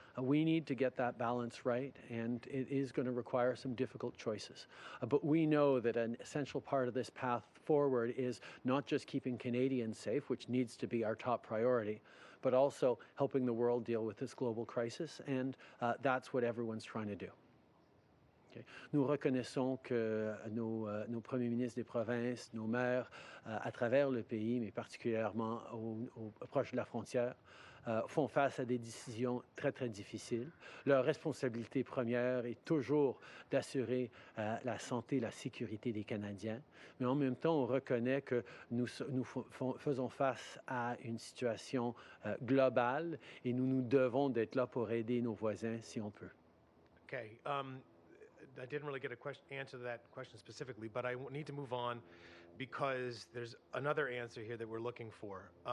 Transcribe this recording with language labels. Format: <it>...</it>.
<en>We need to get that balance right, and it is going to require some difficult choices. But we know that an essential part of this path forward is not just keeping Canadians safe, which needs to be our top priority, but also helping the world deal with this global crisis, and that's what everyone's trying to do.</en> <fr>Nous reconnaissons que nos premiers ministres des provinces, nos maires à travers le pays, mais particulièrement proches de la frontière, font face à des décisions très, très difficiles. Leur responsabilité première est toujours d'assurer la santé et la sécurité des Canadiens. Mais en même temps, on reconnaît que nous faisons face à une situation globale et nous devons d'être là pour aider nos voisins si on peut.</fr> <en>Okay. I didn't really get a answer to that question specifically, but I need to move on because there's another answer here that we're looking for.</en>